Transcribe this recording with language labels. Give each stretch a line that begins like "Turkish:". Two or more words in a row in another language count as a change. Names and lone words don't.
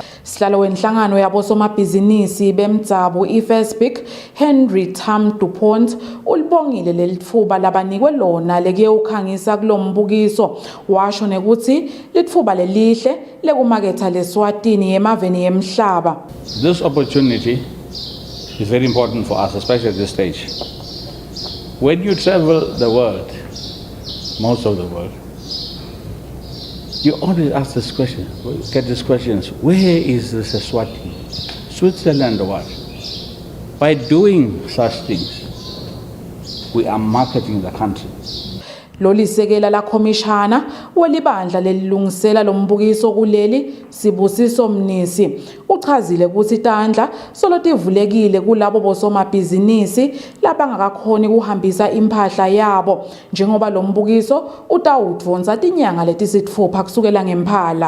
Swati: Sihlalo wenhlangano yabosomabhizinisi bemdzabo iFirstBig Henry Tam DuPont ulibongile lelitfuba labanikwe lona lekuyewukhangisa kulombukiso washo nekuthi litfuba lelihle lekumaketha leSwatini yemaveni yemhlaba.
English: This opportunity is very important for us, especially at this stage. When you travel the world, most of the world, you always ask this question, get these questions, where is this Eswatini? Switzerland or what? By doing such things, we are marketing the country.
Swati: Lolisekela la komishana welibandla lelilungisela lombukiso kuleli Sibusiso Mnisi uchazile ukuthi tandla solotivulekile kulabo bosomabhizinisi labangakakhoni kuhambisa impahla yabo njengoba lombukiso utawudvonsa tinyanga letisitfupha kusukela ngemphala.